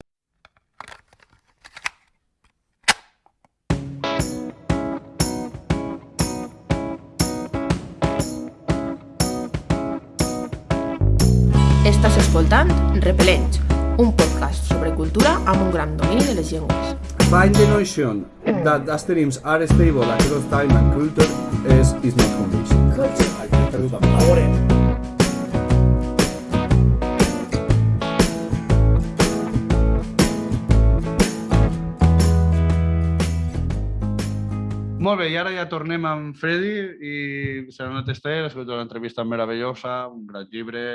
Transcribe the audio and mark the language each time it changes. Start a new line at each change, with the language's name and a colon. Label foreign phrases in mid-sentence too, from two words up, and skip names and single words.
Catalan: Estàs escoltant Repel·lents, un podcast sobre cultura amb un gran domini de les llengües.
English: Find the notion that asterisms are stable across time and culture is not convincing.
Catalan: Molt bé, i ara ja tornem amb Freddy i serà una tester, ha sigut una entrevista meravellosa, un gran llibre.